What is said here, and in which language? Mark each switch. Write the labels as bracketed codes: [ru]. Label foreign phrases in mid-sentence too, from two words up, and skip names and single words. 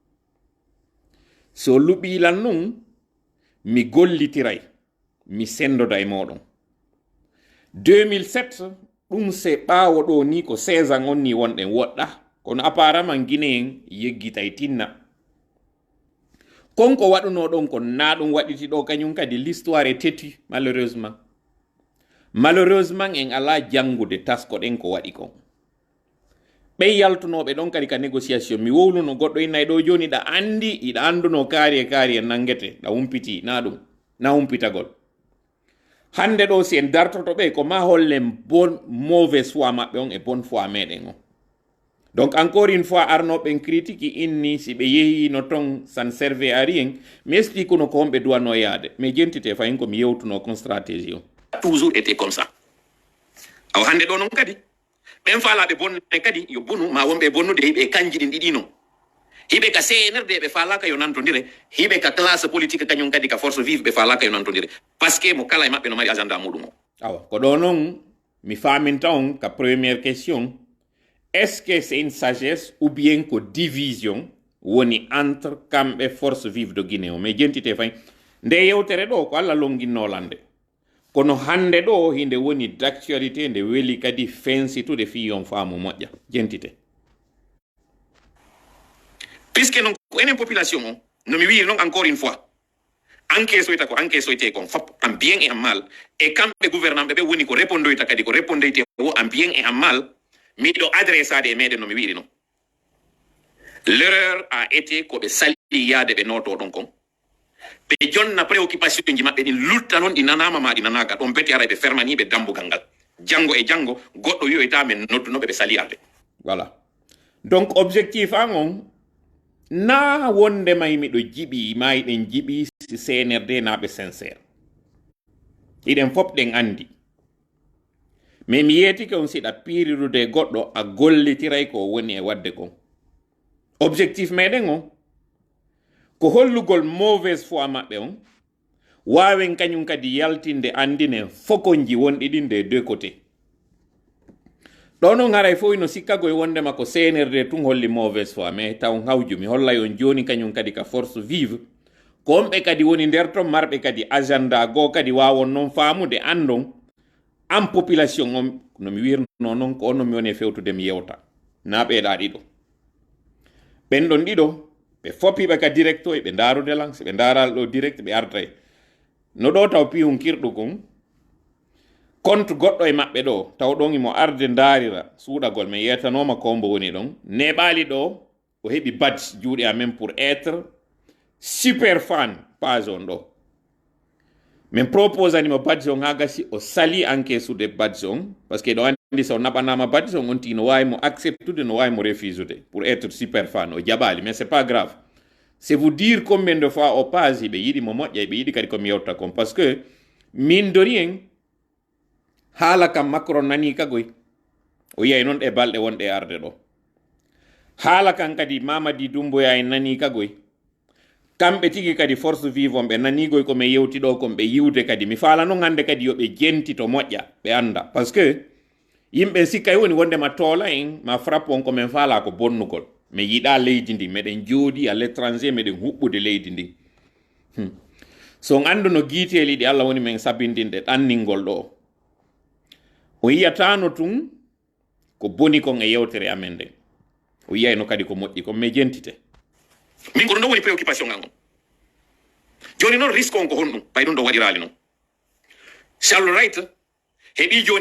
[ff] so luɓilan nun mi gollitiray mi sendoda e moɗon 2007 ɗum se ɓaawo ɗo ni ko 16 ans on ni wonɗen woɗɗa kono [fr] apparemment guinéen [ff] yeggitay tinna konko waɗuno ɗon ko na ɗum waɗiti ɗo kañum kadi [fr] l'histoire est têtue malheureusement [ff] en ala jangude taskoɗen ko waɗi kon ɓe yaltunoɓe ɗon kadi ka négociation mi wowluno goɗɗo innayi ɗo joni ɗa andi iɗa anduno kaari e nangete ɗa humpiti na ɗum na humpitagol hande ɗo si en dartoto ɓe ko ma hollen bon [fr] mauvaise foi [ff] maɓɓe on e [fr] bonne foi [ff] meɗen on [fr] donc encore une fois [ff] arnoɓen critique inni si ɓe yehino ton [fr] ça ne servait à rien [ff] mi explique no ko homɓe duwanno yaade mais jentite fayin ko mi yewtuno kon stratégie on [fr] toujours été comme ça [ff] aw hande ɗo noon kadi ɓen faalaɓe bonne kadi yo bonu ma wonɓe bonnude hiɓe kanji ɗin ɗiɗi non hiɓe ka CNRD ɓe faalaka yo nantodire hiɓe ka [fr] classe politique [ff] kañum kadi ka [fr] force vive [ff] ɓe faalaka yo nantodire [fr] par ce que [ff] mo kala e maɓɓe no mari agenda muɗum o awa ko ɗo noon mi faminta on ka [fr] première question est ce que c'est une sagesse ou bien [ff] ko division woni entre kamɓe [fr] force vive de Guinée [ff] o mais jentite fay nde yewtere ɗo ko Allah longinnolande kono hande ɗo hinde woni d'actualité nde weli kadi fensitude fiyon faamu moƴƴa jentite puisque non ko enen population o no mi wiri noon [fr] encore une fois [ff] enquêsoyta ko enquêsoyte kon fop [fr] en bien et en mal [ff] e kamɓe gouvernement ɓe woni ko répondoyta kadi ko répondoyte o [fr] en bien et en mal [ff] miɗo adressade e meɗen no mi wiri noon [fr] l'erreur a été [ff] koɓe sali yaade ɓe noto ɗon kon ɓe jonna préoccupation ji maɓɓe ɗin lutta noon ɗi nanama ma ɗi nanaka ɗon beti ara ɓe fermaniɓe dambugal ngal janngo e janngo goɗɗo wiyoyta men noddunoɓe ɓe sali arde [fr] voilà donc [ff] objectif an on na wonde may miɗo jiɓi ma iɗen jiɓi si CNRD naɓe sincére iɗen fof ɗen andi mais mi yeetike on siɗa piirirude goɗɗo a gollitiray ko woni e wadde kon objectif meɗen on ko hollugol [fr] mauvaise foi [ff] maɓɓe on wawen kañum kadi yaltinde andine fokonji wonɗi ɗin [fr] de deux côté [ff] ɗo noon haray fof no sikkago e wondema ko CNRD tun holli [fr] mauvaise foi [ff] mais taw hawju mi hollay on joni kañum kadi ka [fr] force vive [ff] ko onɓe kadi woni nder ton marɓe kadi agenda goo kadi wawon noon faamude andon an population on no mi wirno noon ko on no mi woni e fewtude mi yewta na ɓeeɗa ɗiɗo ɓen ɗon ɗiɗo ɓe foppiɓe ka direct o ɓe ndarude lan so ɓe ndaral ɗo direct ɓe artay no ɗo taw piyum kirɗu kon compte goɗɗo e maɓɓe ɗo taw ɗon imo arde ndaarira suuɗagol mi yetanoma kombo woni ɗon neɓali ɗo o heɓi badge juuɗe amen [fr] pour être super fan page [ff] on ɗo min propose animo badge on ha gasi o sali encaissude badge on parce que ɗo andi so naɓanama badge on ti no wawi mo acceptude no wawi mo refusude [fr] pour être super fan [ff] o jaɓali [fr] mais c'est pas grave c'est vous dire combien de fois [ff] o page ɓe yiɗi mo moƴƴa ɓe yiɗi kadi komi yewta kon [fr] parce que [ff] min [fr] de rien [ff] haala kam Macron nani kagoy o yiyay noon ɗe balɗe wonɗe arde ɗo haala kan kadi Mamadi Doumbouya en nani kagoy kamɓe tigi kadi [fr] force vive [ff] on ɓe nanigoy komi yewti ɗo kon ɓe yiwde kadi mi faala non hande kadi yo ɓe jenti to moƴƴa ɓe anda [fr] par ce que [ff] yimɓe sikkay woni wondema toola en ma frappe on komin faala ko bonnugol mi yiɗa leydi ndi meɗen jooɗi [fr] à l'étranger [ff] meɗen huɓɓude leydi ndi so on andu no guiteli ɗi Allah woni men sabindinde ɗanningol ɗo o yiyatano tun ko boni kon e yewtere amen nde o yiyayno kadi ko moƴƴi kon mi jentite min ko ɗum ɗo woni préoccupation ngal on joni noon risque on ko honɗum ɓay ɗum ɗo waɗirali noon Charles Wright heɓi joni